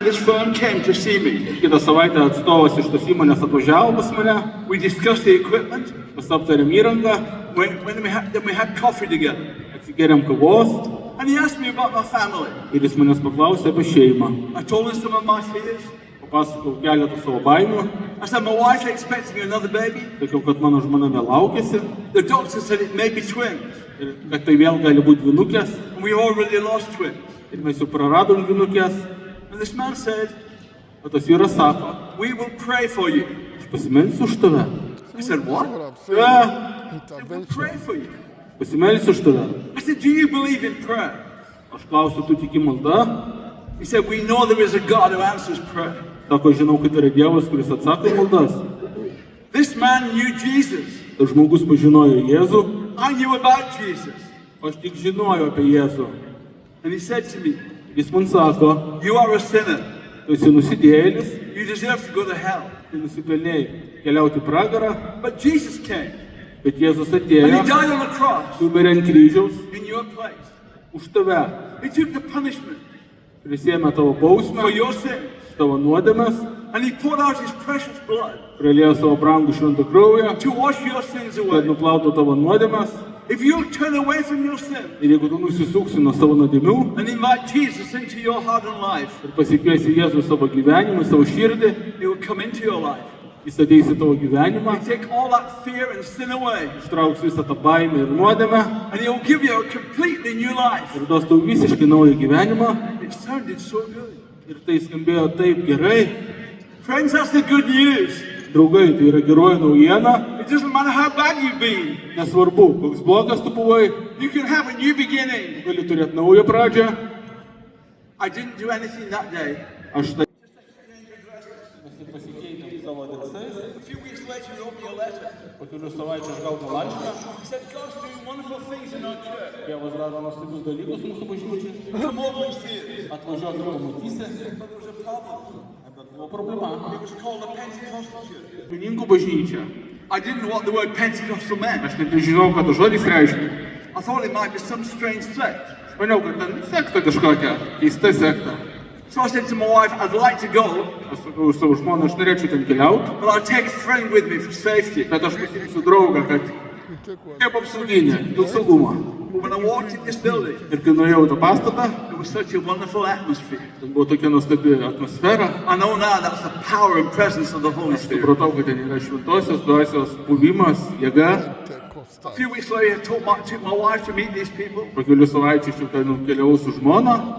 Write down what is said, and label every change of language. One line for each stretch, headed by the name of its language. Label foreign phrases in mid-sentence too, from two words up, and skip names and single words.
English: this firm came to see me.
Lithuanian: Kitą savaitę atstovas iš tos įmonės atvažiavo pas mane,
English: We discussed the equipment.
Lithuanian: mes aptarėm įrangą,
English: Then we had coffee together.
Lithuanian: atsigėrėm kavos
English: And he asked me about my family.
Lithuanian: ir jis manęs paklausė apie šeimą.
English: I told him some of my fears.
Lithuanian: Papasakau keletą savo baimių,
English: I said, my wife's expecting another baby.
Lithuanian: sakiau, kad mano žmona vėl laukėsi
English: The doctor said it may be twins.
Lithuanian: ir kad tai vėl gali būti dvynukės
English: And we already lost twins.
Lithuanian: ir mes jau praradom dvynukės.
English: And this man said,
Lithuanian: O tas vyras sako,
English: we will pray for you.
Lithuanian: aš pasimelsiu už tave.
English: I said, what? We'll pray for you.
Lithuanian: Pasimelsiu už tave.
English: I said, do you believe in prayer?
Lithuanian: Aš klausiu, tu tiki malda?
English: He said, we know there is a God who answers prayer.
Lithuanian: Sako, žinau, kad yra Dievas, kuris atsako į maldas.
English: This man knew Jesus.
Lithuanian: Tas žmogus pažinojo Jėzų,
English: I knew about Jesus.
Lithuanian: o aš tik žinojau apie Jėzų.
English: And he said to me,
Lithuanian: Jis man sako,
English: you are a sinner.
Lithuanian: tu esi nusidėjėlis,
English: You deserve to go to hell.
Lithuanian: tai nusipelnėjai keliauti į pragarą,
English: But Jesus came.
Lithuanian: bet Jėzus
English: And
Lithuanian: atėjo,
English: he died on the cross
Lithuanian: numirė ant kryžiaus
English: in your place.
Lithuanian: už tave,
English: He took the punishment
Lithuanian: prisėmė tavo
English: for
Lithuanian: bausmę,
English: your sins.
Lithuanian: tavo nuodėmes,
English: And he poured out his precious blood
Lithuanian: praliejo savo brangų šventą kraują,
English: to wash your sins
Lithuanian: kad
English: away.
Lithuanian: nuplautų tavo nuodėmes.
English: If you'll turn away from your sin
Lithuanian: Ir jeigu tu nusisuksi nuo savo nuodėmių
English: and invite Jesus into your heart and life,
Lithuanian: ir pasikviesi Jėzų į savo gyvenimą, į savo širdį,
English: he will come into your life.
Lithuanian: jis ateis į tavo gyvenimą,
English: He'll take all that fear and sin away.
Lithuanian: ištrauks visą tą baimę ir nuodėmę
English: And he'll give you a completely new life.
Lithuanian: ir duos tau visiškai naują gyvenimą.
English: It sounded so good.
Lithuanian: Ir tai skambėjo taip gerai.
English: Friends, that's the good news.
Lithuanian: Draugai, tai yra geroji naujiena.
English: It doesn't matter how bad you've been.
Lithuanian: Nesvarbu, koks blogas tu buvai,
English: You can have a new beginning.
Lithuanian: gali turėti naują pradžią.
English: I didn't do anything that day.
Lithuanian: Aš tai pasikeitėm savo adresais.
English: A few weeks later, he wrote me a letter.
Lithuanian: Po kelių savaičių aš gaunu laišką.
English: He said, God's doing wonderful things in our church.
Lithuanian: Dievas daro nuostabius dalykus mūsų bažnyčiai.
English: Come over and see it.
Lithuanian: Atvažiuok ir pamatysi.
English: But there was a problem.
Lithuanian: Bet buvo problema.
English: It was called a Pentecostal church.
Lithuanian: Pinigų bažnyčia.
English: I didn't know what the word Pentecostal meant.
Lithuanian: Aš net nežinau, ką tas žodis reiškia.
English: I thought it might be some strange sect.
Lithuanian: Maniau, kad ten sekta kažkokia, keista sekta.
English: So I said to my wife, I'd like to go,
Lithuanian: Aš sakau savo žmoną, aš norėčiau ten keliauti,
English: but I'll take a friend with me for safety.
Lithuanian: bet aš pasirinksiu draugą, kad kaip apsauginė, dėl saugumo.
English: But when I walked in this building,
Lithuanian: Ir kai nuėjau į tą pastatą,
English: it was such a wonderful atmosphere.
Lithuanian: ten buvo tokia nuostabi atmosfera.
English: I know now that's the power and presence of the Holy Spirit.
Lithuanian: Supratau, kad ten yra šventosios dvasios buvimas, jėga.
English: A few weeks later, I took my wife to meet these people,
Lithuanian: Po kelių savaičių aš jau ten keliavau su žmona,